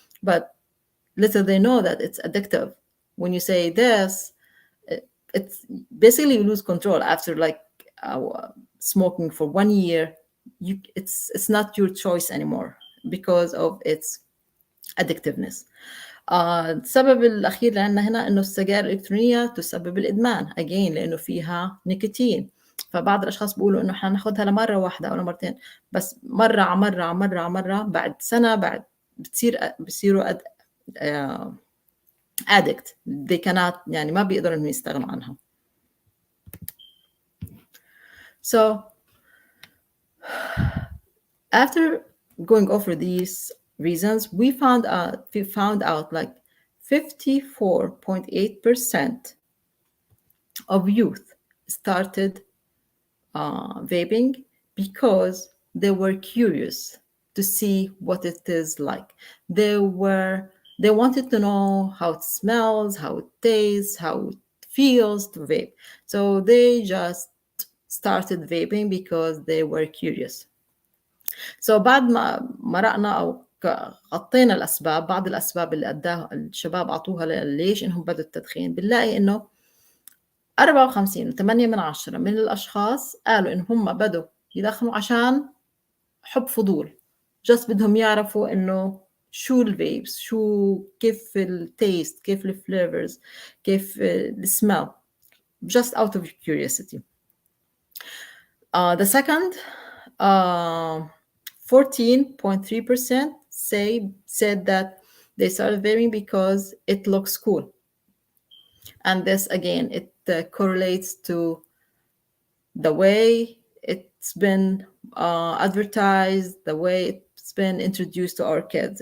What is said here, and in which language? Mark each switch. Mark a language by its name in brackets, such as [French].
[English] But little they know that it's addictive. When you say this, it's basically you lose control after like smoking for 1 year. It's not your choice anymore because of its addictiveness. [Arabic] السبب الأخير اللي عندنا هنا إنه السجائر الإلكترونية تسبب الإدمان [English] again [Arabic] لأنه فيها نيكوتين. فبعض الأشخاص بيقولوا إنه حناخدها لمرة واحدة أو لمرتين، بس مرة على مرة على مرة على مرة بعد سنة بعد بصيروا addict. [English] they cannot [Arabic] يعني ما بيقدروا إنهم يستغنوا عنها. [English] So after going over these reasons, we found out like 54.8% of youth started vaping because they were curious to see what it is like. They wanted to know how it smells, how it tastes, how it feels to vape. So they just started vaping because they were curious. [Arabic] So بعد ما مرقنا أو غطينا الأسباب، بعض الأسباب اللي أداها الشباب أعطوها ليش إنهم بدوا التدخين، بنلاقي إنه 54.8% من الأشخاص قالوا إن هم بدوا يدخنوا عشان حب فضول، just بدهم يعرفوا إنه شو الفيبس، شو كيف التيست، كيف الفليفرز، كيف السمell، [English] just out of curiosity. The second 14.3% said that they started vaping because it looks cool. And this, again, it correlates to the way it's been advertised, the way it's been introduced to our kids.